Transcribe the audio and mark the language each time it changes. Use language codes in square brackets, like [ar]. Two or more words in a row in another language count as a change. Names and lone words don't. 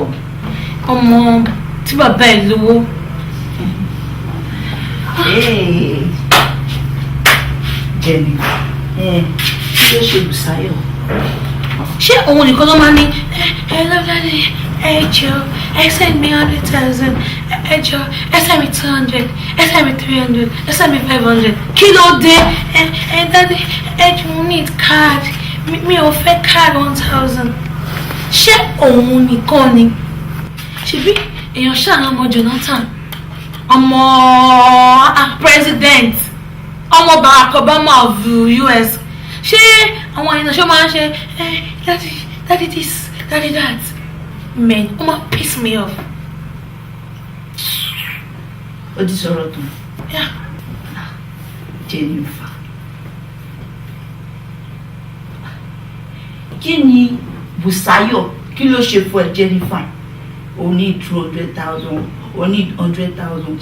[yo] ọmọ tí bàbá ẹ̀ lówó? Jẹ̀mí ló ṣe Bùsáyọ̀. Ṣé òun nìkan ló máa ní lọ́dọ̀dẹ̀ ẹjọ́ [en] send me 100,000 [yo] ẹjọ́ [en] send me 200 send me 300 send me 500 [yo] kí ló dé daddy ẹjọ́ mo need card mi ò fẹ́ card 1,000. Ṣé òun nìkan ni? Ṣebí èèyàn ṣàánú ọmọ Jonathan ọmọ president ọmọ Barack Obama of US. Ṣé àwọn èèyàn ṣe máa ń ṣe [en] daddy this daddy that? [yo] Men ó máa [en] piss me off. [yo] Ó ti sọ̀rọ̀ tó. Jennifer, kí ni Bùsáyọ̀ kí ló ṣe fún ẹ Jennifer? O ní 200,000, o ní 100,000.